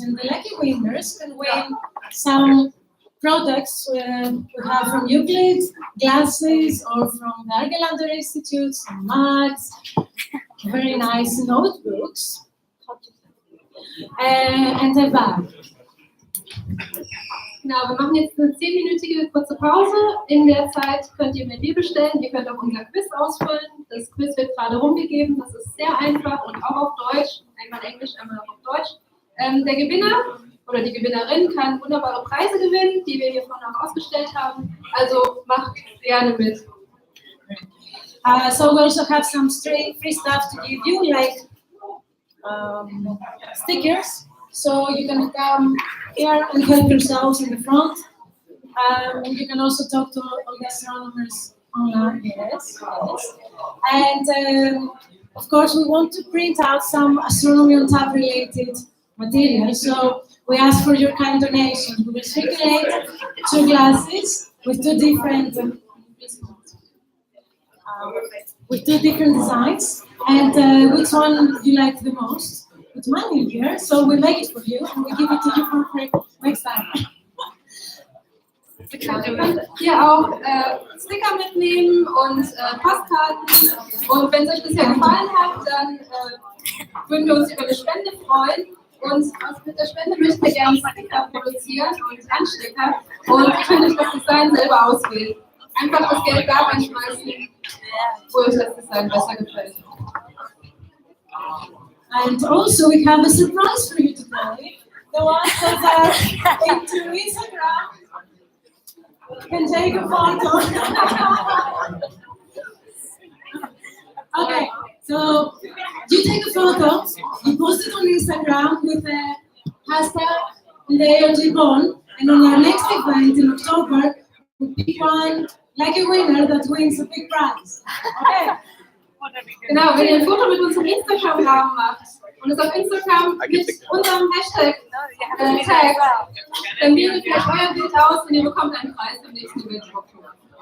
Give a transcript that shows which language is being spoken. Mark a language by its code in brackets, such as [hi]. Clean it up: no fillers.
[en] And the lucky winners can win some products we have from Euclid, glasses, or from the Argelander-Institut, some mugs, very nice notebooks, and a bag. [de] Genau, wir machen jetzt eine 10-minütige kurze Pause. In der Zeit könnt ihr mir Bier bestellen. Ihr könnt auch unser Quiz ausfüllen. Das Quiz wird gerade rumgegeben. Das ist sehr einfach und auch auf Deutsch. Einmal Englisch, einmal auf Deutsch. Der Gewinner oder die Gewinnerin kann wunderbare Preise gewinnen, die wir hier vorne auch ausgestellt haben. Also macht gerne mit. [en] So we also have some free stuff to give you, like stickers. So you can come here and help yourselves in the front. You can also talk to all the astronomers online. Yes. And of course, we want to print out some Astronomy on Tap related material, so we ask for your kind donations. We will circulate 2 glasses with 2 different designs, and which one you like the most? Put mine in here, so we make it for you and we give it to you for free next time. [de] Ihr könnt hier auch Sticker mitnehmen und Postkarten. Und wenn es euch bisher gefallen hat, dann würden wir uns über eine Spende freuen. Und mit der Spende möchten wir gerne Sticker produzieren und Anstecker. Und ihr könnt euch das Design selber auswählen. Einfach das Geld da reinschmeißen, wo euch das Design besser gefällt. [en] And also we have a surprise for you today. The ones that are into Instagram can take a photo. Okay, so you take a photo, you post it on Instagram with the hashtag Bonn, and on our next event in October, we pick one like a winner that wins a big prize. Okay. [de] Genau, wenn ihr ein Foto mit unserem Instagram-Namen macht und es auf Instagram mit unserem Hashtag taggt, dann wählt ihr vielleicht euer Bild aus und ihr bekommt einen Preis im nächsten Event im Oktober.